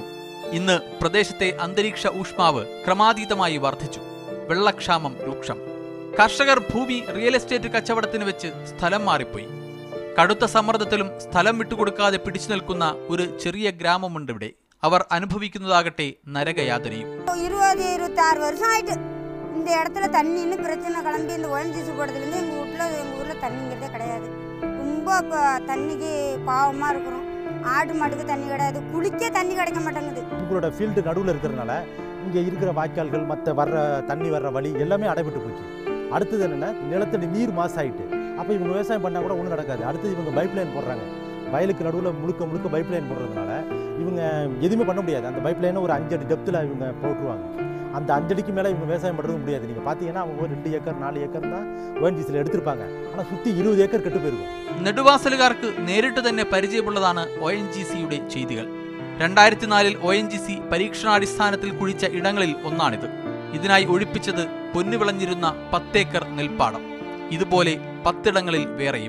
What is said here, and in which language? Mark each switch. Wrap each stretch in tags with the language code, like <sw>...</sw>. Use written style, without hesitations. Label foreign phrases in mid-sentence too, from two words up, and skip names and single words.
<ml>ഇന്ന് പ്രദേശത്തെ അന്തരീക്ഷ ഊഷ്മാവ് ക്രമാതീതമായി വർദ്ധിച്ചു. വെള്ളക്ഷാമം രൂക്ഷം. കർഷകർ ഭൂമി റിയൽ എസ്റ്റേറ്റ് കച്ചവടത്തിന് വെച്ച് സ്ഥലം മാറിപ്പോയി. കടുത്ത സമ്മർദ്ദത്തിലും സ്ഥലം വിട്ടുകൊടുക്കാതെ പിടിച്ചു നിൽക്കുന്ന ഒരു ചെറിയ ഗ്രാമമുണ്ട് ഇവിടെ. അവർ അനുഭവിക്കുന്നതാകട്ടെ നരകയാതനയും.</ml> <ta>20-26 வருஷம் ஆயிட்டு இந்த இடத்துல தண்ணின்னு பிரச்சனை கிளம்பி இந்த ONGC போடுறதுலேருந்து எங்கள் ஊரில் தண்ணிங்கிறதே கிடையாது. ரொம்ப தண்ணிக்கு பாவமாக இருக்கிறோம். ஆடு மாட்டுக்கு தண்ணி கிடையாது, குளிக்க தண்ணி கிடைக்க மாட்டேங்குது. உங்களோட ஃபீல்டு நடுவில் இருக்கிறதுனால இங்கே இருக்கிற வாய்க்கால்கள், மற்ற தண்ணி வர்ற வழி எல்லாமே அடைபட்டு போச்சு. அடுத்தது என்னென்னா, நிலத்தடி நீர் மாசாயிட்டு. அப்போ இவங்க விவசாயம் பண்ணால் கூட ஒன்றும் நடக்காது. அடுத்தது இவங்க</ta> <en>pipe line</en> <ta>போடுறாங்க. வயலுக்கு நடுவில் முழுக்க</ta> <en>pipe line</en> <ta>போடுறதுனால இவங்க எதுவுமே பண்ண முடியாது. அந்த பைப் லைனை ஒரு 5 அடி டெப்த்தில் இவங்க போட்டுருவாங்க. அந்த 5 அடிக்கு மேலே இவங்க விவசாயம் பண்ணுறது முடியாது. நீங்கள் பார்த்தீங்கன்னா அவங்க ஒரு 2 ஏக்கர் 4 ஏக்கர் தான் ONGCயில் எடுத்திருப்பாங்க. ஆனால் சுற்றி 20 ஏக்கர் கெட்டு போயிருக்கும்.</ta> <ml>നെടുവാസലുകാർക്ക് നേരിട്ട് തന്നെ പരിചയമുള്ളതാണ് ONGCയുടെ ചെയ്തികൾ. 2004 ONGC പരീക്ഷണാടിസ്ഥാനത്തിൽ കുഴിച്ച ഇടങ്ങളിൽ ഒന്നാണിത്. ഇതിനായി ഒഴിപ്പിച്ചത് പൊന്നുവിളഞ്ഞിരുന്ന 10 ഏക്കർ നെൽപ്പാടം. ഇതുപോലെ 10 ഇടങ്ങളിൽ വേറെയും.</ml>